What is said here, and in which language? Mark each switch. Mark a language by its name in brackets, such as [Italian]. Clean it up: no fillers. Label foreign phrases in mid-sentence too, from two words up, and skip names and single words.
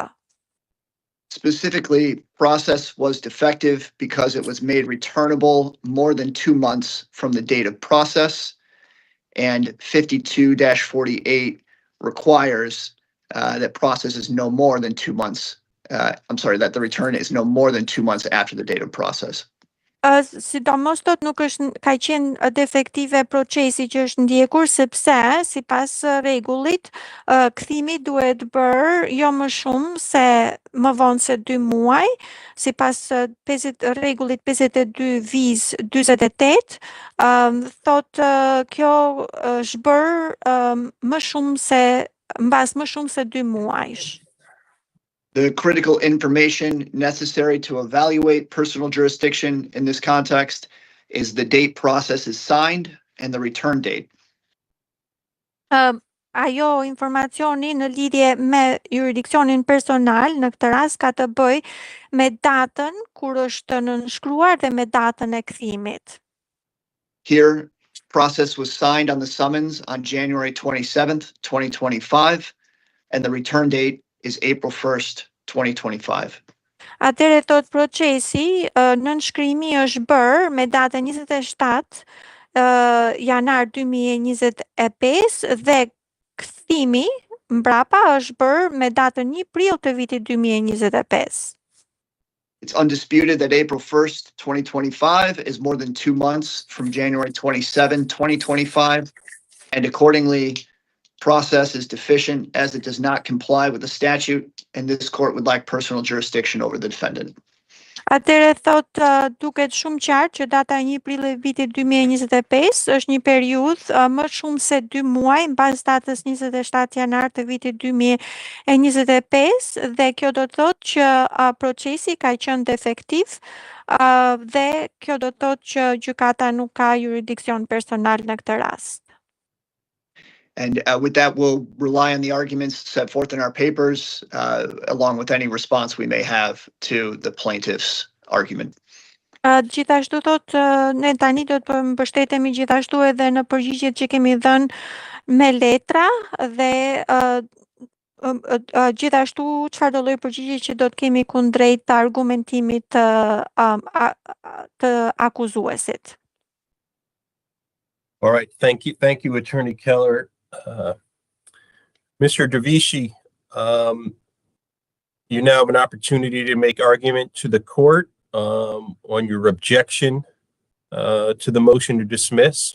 [English] Specifically, process was defective because it was made returnable more than 2 months from the date of process, and 52-48 requires that process is no more than 2 months. That the return is no more than 2 months after the date of process. [Albanian] Sidomos tot nuk është ka qenë defektive procesi që është ndjekur sepse sipas rregullit kthimi duhet bërë jo më shumë se më vonë se 2 muaj, sipas rregullit 52-48, thotë kjo është bërë më shumë se mbas më shumë se 2 muajsh. [English] The critical information necessary to evaluate personal jurisdiction in this context is the date process is signed and the return date. [Albanian] Ajo informacioni në lidhje me jurisdiksionin personal në këtë rast ka të bëjë me datën kur është nënshkruar dhe me datën e kthimit. [English] Here, process was signed on the summons on January 27th, 2025, and the return date is April 1st, 2025. [Albanian] Atëherë thot procesi nënshkrimi është bërë me datën 27 janar 2025 dhe kthimi mbrapa është bërë me datën 1 prill të vitit 2025. [English] It's undisputed that April 1st, 2025 is more than 2 months from January 27, 2025, and accordingly, process is deficient as it does not comply with the statute, and this court would like personal jurisdiction over the defendant. [Albanian] Atëherë thot duket shumë qartë që data 1 prill e vitit 2025 është një periudhë më shumë se 2 muaj mbas datës 27 janar të vitit 2025 dhe kjo do të thotë që procesi ka qenë defektiv dhe kjo do të thotë që gjykata nuk ka jurisdiksion personal në këtë rast. [English] And with that, we'll rely on the arguments set forth in our papers, along with any response we may have to the plaintiff's argument. [Albanian] Gjithashtu thot, ne tani do të mbështetemi gjithashtu edhe në përgjigjet që kemi dhënë me letra dhe gjithashtu çfarë do lloj përgjigje që do të kemi kundrejt të argumentimit të akuzuesit. [English] All right, thank you, Attorney Keller. Mr. Dervishi, you now have an opportunity to make argument to the court on your objection to the motion to dismiss.